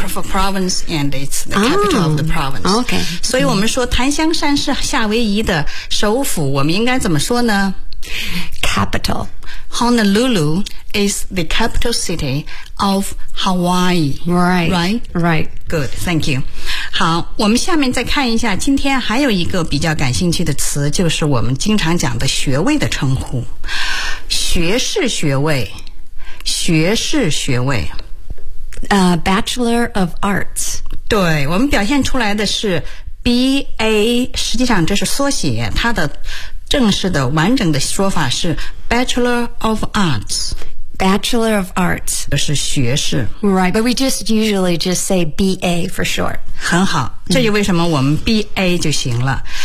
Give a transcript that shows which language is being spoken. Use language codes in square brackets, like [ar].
[en] For province, and it's the capital of the province. Okay. [zh] 所以我们说檀香山是夏威夷的首府，我们应该怎么说呢？ [en] Capital. Honolulu is the capital city of Hawaii. Right. Right? Right. Good, thank you. [zh] 好，我们下面再看一下，今天还有一个比较感兴趣的词，就是我们经常讲的学位的称呼。学士学位。学士学位 [en] Bachelor of Arts， [zh] 对，我们表现出来的是 BA， 实际上这是缩写，它的正式的完整的说法是 Bachelor of Arts， [en] Bachelor of Arts [zh] 就是学士。 [en] Right, but we just usually just say BA for short。 [zh] 很好，这就为什么我们 BA 就行了。